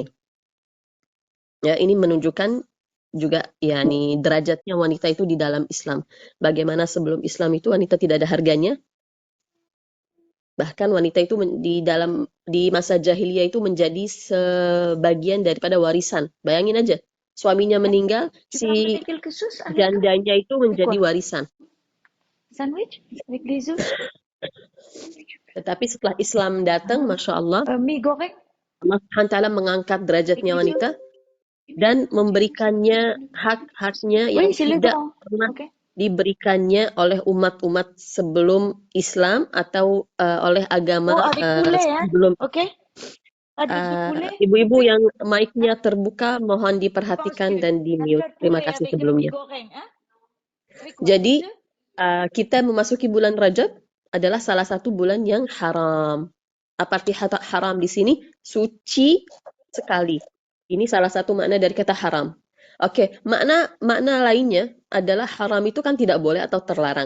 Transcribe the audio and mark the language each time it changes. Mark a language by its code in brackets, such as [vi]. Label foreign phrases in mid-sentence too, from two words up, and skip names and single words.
[id] Ya, ini menunjukkan juga yakni derajatnya wanita itu di dalam Islam. Bagaimana sebelum Islam itu wanita tidak ada harganya, bahkan wanita itu di masa jahiliyah itu menjadi sebagian daripada warisan. Bayangin aja, suaminya meninggal, [fr] Tu peux ramener si quelque chose avec [id] jandanya itu [fr] C'est [id] menjadi [fr] quoi? [id] warisan. [fr] Sandwich avec des œufs? [id] Tetapi setelah Islam datang, [ar] Masya Allah, [id] Mie goreng [ar] Allah Subhanahu wa Ta'ala [id] mengangkat [fr] avec [id] derajatnya [fr] des œufs? [id] wanita dan memberikannya hak-haknya [fr] Oui, [id] yang [fr] c'est le [id] tidak [fr] grand. [id] pernah [fr] Ok. [id] diberikannya oleh umat-umat sebelum Islam atau oleh agama [fr] Oh, avec poulet, hein? [id] sebelum. [fr] Ok. Avec de poulet? [id] Ibu-ibu [fr] Ok. [id] yang [fr] Hein? [id] mic-nya terbuka mohon [fr] Je pense [id] diperhatikan [fr] que [id] dan [fr] un [id] di-mute. [fr] plat de [id] Terima [fr] poulet [id] kasih [fr] avec le mie [id] sebelumnya. goreng, [fr] hein? Avec quoi? [id] Jadi [fr] Des œufs? [id] kita memasuki bulan Rajab adalah salah satu bulan yang haram. Apa arti haram di sini? Suci sekali. Ini salah satu makna dari kata haram. Oke, makna lainnya adalah haram itu kan tidak boleh atau terlarang.